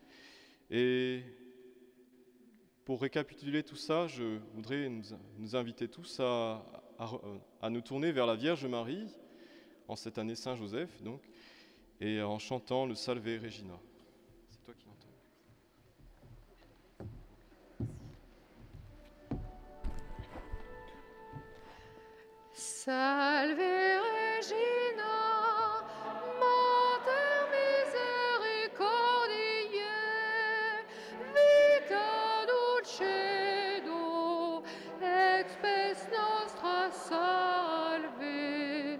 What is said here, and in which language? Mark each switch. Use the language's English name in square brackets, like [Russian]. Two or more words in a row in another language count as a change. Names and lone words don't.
[French] Et pour récapituler tout ça, je voudrais nous inviter tous à nous tourner vers la Vierge Marie, en cette année Saint-Joseph, donc, et en chantant le Salve Regina. C'est toi qui l'entends. [Latin] Salve Regina, Mater misericordiae, vita dulcedo, et spes nostra salve.